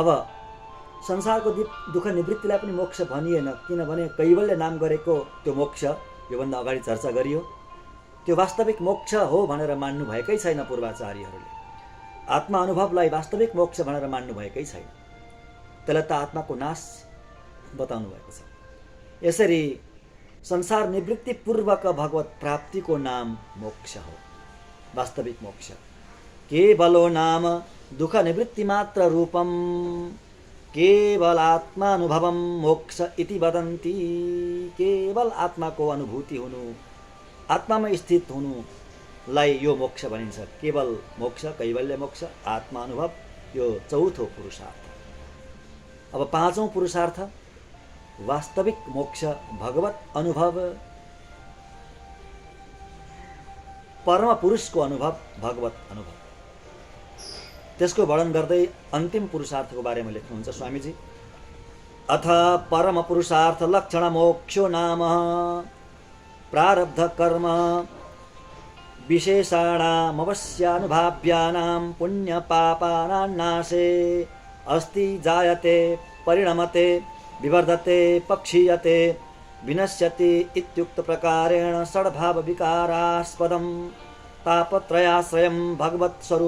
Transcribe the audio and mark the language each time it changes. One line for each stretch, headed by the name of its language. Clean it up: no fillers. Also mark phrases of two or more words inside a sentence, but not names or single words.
Nepali: अब संसारको दुःख निवृत्तिलाई पनि मोक्ष भनिएन, किनभने कैवल्य नाम गरेको त्यो मोक्ष योभन्दा अगाडि चर्चा गरियो, त्यो वास्तविक मोक्ष हो भनेर मान्नु भएकै छैन पूर्वाचार्यहरूले। आत्मा अनुभवलाई वास्तविक मोक्ष भनेर मान्नु भएकै छैन, त्यसलाई त आत्माको नाश बताउनु भएको छ। यसरी संसार निवृत्तिपूर्वक भगवत प्राप्तिको नाम मोक्ष हो, वास्तविक मोक्ष।
Sanskrit: केवलो नाम दुःख निवृत्ति मात्र रूपम केवल आत्मानुभवम मोक्ष इति वदन्ति।
Nepali: केवल आत्माको अनुभूति हुनु, आत्मामा स्थित हुनुलाई यो मोक्ष भनिन्छ। केवल मोक्ष, कैवल्य मोक्ष, आत्मा अनुभव, यो चौथो पुरुषार्थ। अब पाँचौं पुरुषार्थ वास्तविक मोक्ष, भगवत अनुभव, परम पुरुषको अनुभव, भगवत अनुभव। त्यसको वर्णन गर्दै अन्तिम पुरुषार्थको बारेमा लेख्नुहुन्छ स्वामीजी।
Sanskrit: अथ परम पुरुषार्थ लक्षण मोक्षो नाम प्रारब्ध कर्म विशेषाणामवश्यानुभाव्यानां पुण्य पापानां नाशे अस्ति जायते परिणमते विवर्धते पक्षीयते विनश्यति इत्युक्त प्रकारेण षड्भाव विकारास्पदं तापत्रयाश्रयं भगवत्